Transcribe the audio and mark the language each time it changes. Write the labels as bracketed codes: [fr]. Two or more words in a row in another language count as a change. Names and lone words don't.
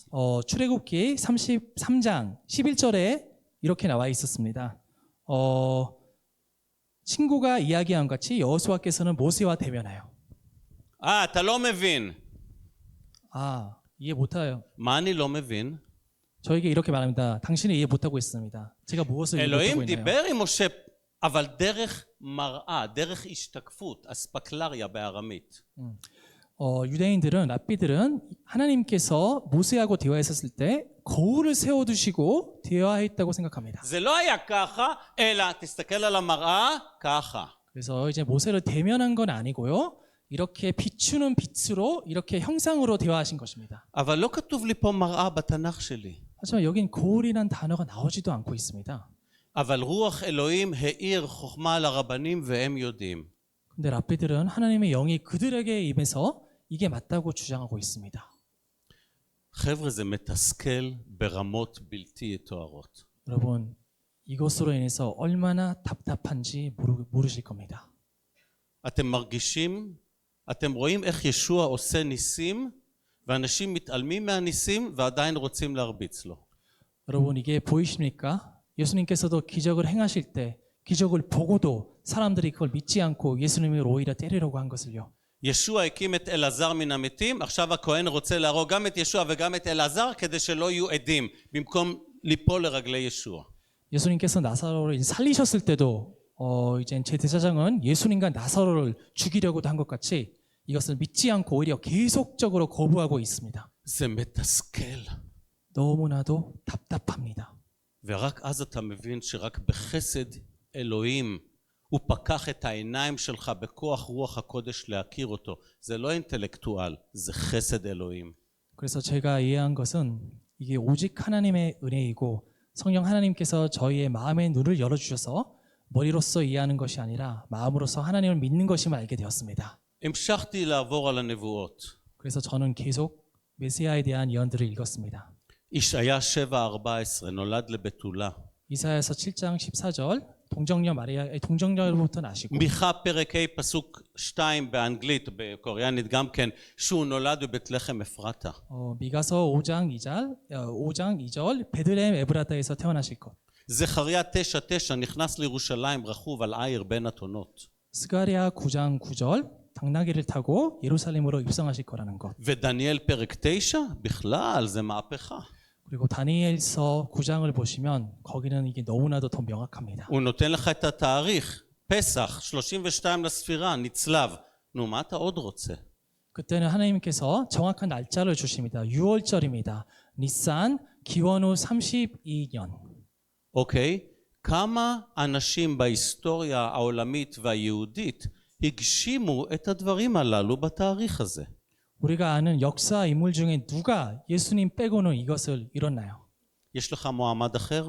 [ko] 출애굽기 33장 11절에 이렇게 나와 있었습니다. 친구가 이야기한 같이 여호수아께서는 모세와 대면하여. [he] אתה לא מבין. [ko] 이해 못해요. [he] מה אני לא מבין? [ko] 저에게 이렇게 말합니다. 당신은 이해 못하고 있습니다. 제가 무엇을 이해 [he] אלוהים [ko] 못하고 있나요? [he] דיבר עם משה, אבל דרך מראה, דרך השתקפות, אספקלריה בארמית. [ko] 유대인들은 랍비들은 하나님께서 모세하고 대화했었을 때 거울을 세워두시고 대화했다고 생각합니다. [he] זה לא היה ככה, אלא תסתכל על המראה, ככה. [ko] 그래서 이제 모세를 대면한 건 아니고요. 이렇게 비추는 빛으로 이렇게 형상으로 대화하신 것입니다. [he] אבל לא כתוב לי פה מראה בתנ"ך שלי. [ko] 하지만 여긴 거울이란 단어가 나오지도 않고 있습니다. [he] אבל רוח אלוהים האיר חוכמה לרבנים והם יודעים. [ko] 근데 랍비들은 하나님의 영이 그들에게 임해서 이게 맞다고 주장하고 있습니다. [he] חבר'ה, זה מתסכל ברמות בלתי יתוארות. [ko] 여러분, 이것으로 인해서 얼마나 답답한지 모르실 겁니다. [he] אתם מרגישים, אתם רואים איך ישוע עושה ניסים ואנשים מתעלמים מהניסים ועדיין רוצים להרביץ לו. [ko] 여러분, 이게 보이십니까? 예수님께서도 기적을 행하실 때 기적을 보고도 사람들이 그걸 믿지 않고 예수님을 오히려 때리려고 한 것을요. [he] ישוע הקים את אלעזר מן המתים, עכשיו הכהן רוצה להרוג גם את ישוע וגם את אלעזר כדי שלא יהיו עדים במקום ליפול לרגלי ישוע. [ko] 예수님께서 나사로를 살리셨을 때도 이제 제 대제사장은 예수님과 나사로를 죽이려고도 한 것 같이 이것을 믿지 않고 오히려 계속적으로 거부하고 있습니다. [he] זה מתסכל. [ko] 너무나도 답답합니다. [he] ורק אז אתה מבין שרק בחסד אלוהים הוא פקח את העיניים שלך בכוח רוח הקודש להכיר אותו. זה לא אינטלקטואל, זה חסד אלוהים. [ko] 그래서 제가 이해한 것은 이게 오직 하나님의 은혜이고 성령 하나님께서 저희의 마음의 눈을 열어주셔서 머리로서 이해하는 것이 아니라 마음으로서 하나님을 믿는 것임을 알게 되었습니다. [he] המשכתי לעבור על הנבואות. [ko] 그래서 저는 계속 메시아에 대한 예언들을 읽었습니다. [he] ישעיה 7:14 נולד לבתולה. [ko] 이사야서 7장 14절 동정녀로부터 나시고 [he] מיכה פרק ה' פסוק 2 באנגלית, בקוריאנית גם כן, שהוא נולד בבית לחם אפרתה. [ko] 미가서 5장 2절 베들레헴 에브라타에서 태어나실 것. [he] זכריה 9:9 נכנס לירושלים רכוב על עיר בין אתונות. [ko] 스가랴 9장 9절 당나귀를 타고 예루살렘으로 입성하실 거라는 것. [he] ודניאל פרק 9 בכלל זה מהפכה. [ko] 그리고 다니엘서 9장을 보시면 거기는 이게 너무나도 더 명확합니다. [he] הוא נותן לך את התאריך. פסח, 32 לספירה, נצלב. נו, מה אתה עוד רוצה? [ko] 그때는 하나님께서 정확한 날짜를 주십니다. 6월절입니다. 니산 기원후 32년. [he] אוקיי? כמה אנשים בהיסטוריה העולמית והיהודית הגשימו את הדברים הללו בתאריך הזה? [ko] 우리가 아는 역사 인물 중에 누가 예수님 빼고는 이것을 이뤘나요? [he] יש לך מועמד אחר?